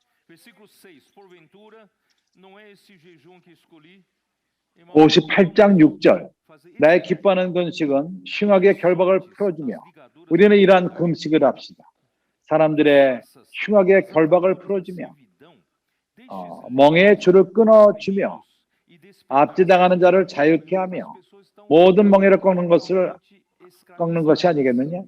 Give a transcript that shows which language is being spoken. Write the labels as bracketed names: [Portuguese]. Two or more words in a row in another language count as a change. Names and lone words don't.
[Portuguese] Versículo 6. Porventura, não é esse jejum que escolhi? [Korean] 58장 6절. 나의 기뻐하는 금식은 흉악의 결박을 풀어주며 우리는 이러한 금식을 합시다. 사람들의 흉악의 결박을 풀어주며 멍에의 줄을 끊어주며 압제당하는 자를 자유케 하며 모든 멍에를 꺾는 것이 아니겠느냐?